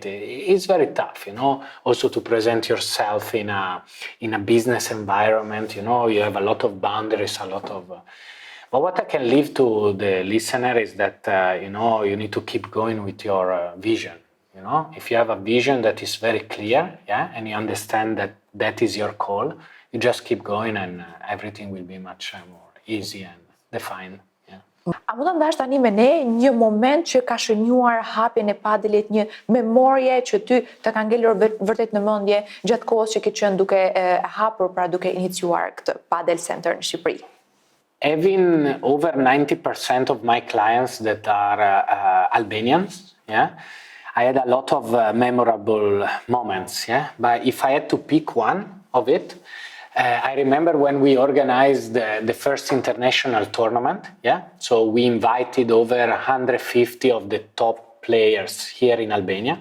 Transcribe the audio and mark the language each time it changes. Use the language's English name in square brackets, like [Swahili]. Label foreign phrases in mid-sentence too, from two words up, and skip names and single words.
[English] It's very tough, also to present yourself in a business environment, you have a lot of boundaries, but what I can leave to the listener is that, you need to keep going with your vision. If you have a vision that is very clear, and you understand that that is your call, you just keep going, and everything will be much more easy and defined. [Albanian] A mund ta ndash tani me ne një moment që ka shënjuar hapjen e padelit, një memorie që ty të ka ngelur vërtet në mendje gjatë kohës që ke qenë duke hapur, pra duke iniciuar këtë Padel Center në Shqipëri? [English] Having over 90% of my clients that are Albanians, I had a lot of memorable moments, But if I had to pick one of it, I remember when we organized the first international tournament, So we invited over 150 of the top players here in Albania.